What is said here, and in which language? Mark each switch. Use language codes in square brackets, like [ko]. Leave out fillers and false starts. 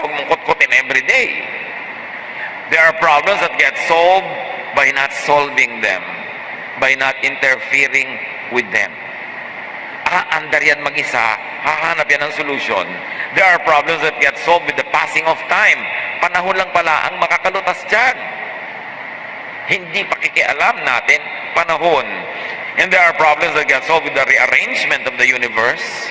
[tl] Huwag mong kutkutin [en] every day. There are problems that get solved by not solving them, by not interfering with them. [tl] Aandar yan mag-isa, hahanap yan ng [en] solution. There are problems that get solved with the passing of time. [tl] Panahon lang pala ang makakalutas dyan. Hindi pakikialam natin, panahon. [en] And there are problems that get solved with the rearrangement of the universe.